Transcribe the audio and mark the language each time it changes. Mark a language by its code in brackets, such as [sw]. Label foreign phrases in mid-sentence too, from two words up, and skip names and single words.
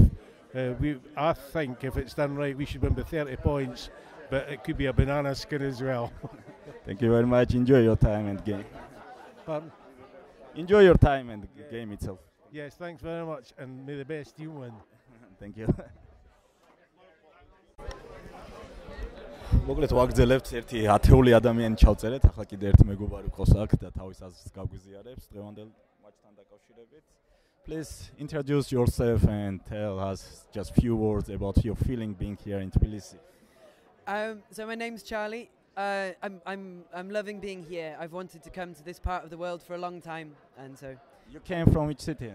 [en] I think if it's done right, we should win by 30 points, but it could be a banana skin as well. Thank you very much. Enjoy your time and game. Pardon? Enjoy your time and the game itself. Yes, thanks very much, and may the best team win. Thank you. [ka] მოკლედ ვაგრძელებთ ერთი ათეული ადამიანი ჩავწერეთ, ახლა კიდე ერთი მეგობარი ყავს აქ და თავის აზრს გაგვიზიარებს დღევანდელ მატჩთან დაკავშირებით. [en] Please introduce yourself and tell us just few words about your feeling being here in Tbilisi. So my name's Charlie. I'm loving being here. I've wanted to come to this part of the world for a long time, and so. You came from which city?